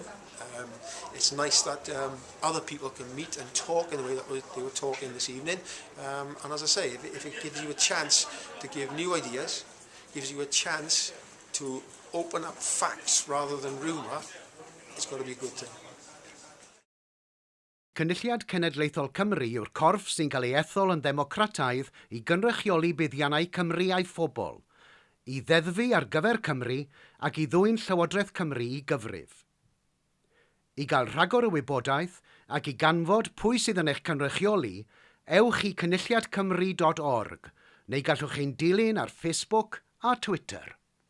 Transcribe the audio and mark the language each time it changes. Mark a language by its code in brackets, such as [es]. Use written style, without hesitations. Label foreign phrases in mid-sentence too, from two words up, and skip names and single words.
[en] It's nice that other people can meet and talk in the way that they were talking this evening. And as I say, if it gives you a chance to give new ideas, gives you a chance to open up facts rather than rumour, it's got to be a good thing. [cy] Cynulliad Cenedlaethol Cymru yw'r corff sy'n cael ei ethol yn ddemocrataidd i gynrychioli buddiannau Cymru a'i phobl, i ddeddfu ar gyfer Cymru ac i ddwyn Llywodraeth Cymru i gyfrif. I gael rhagor o wybodaeth ac i ganfod pwy sydd yn eich cynrychioli, ewch i cynulliadcymru.org neu gallwch chi'n dilyn ar Facebook a Twitter.